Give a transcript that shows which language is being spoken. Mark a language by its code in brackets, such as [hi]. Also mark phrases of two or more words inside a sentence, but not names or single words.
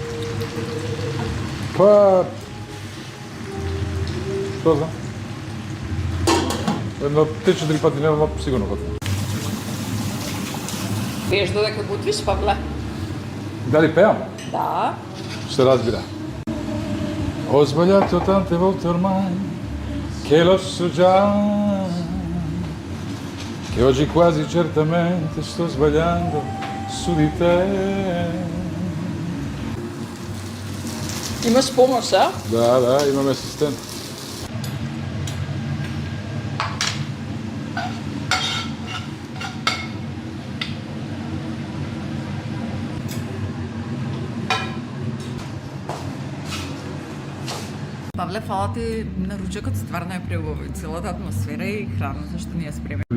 [mk] Па... Што знам? Едно 3-4 пати нема сигурно готвам. Пееш додека готвиш, Павле? Дали пеам? Да. Се разбира. [it] Ho sbagliato tante volte ormai, che l'ho so già, che oggi quasi certamente sto sbagliando su di te. [mk] Имаш помош, а? Да, имам асистент. Павле, фала ти на ручекот, стварно е преубаво и целата атмосфера и храна, зашто ни ја спремил.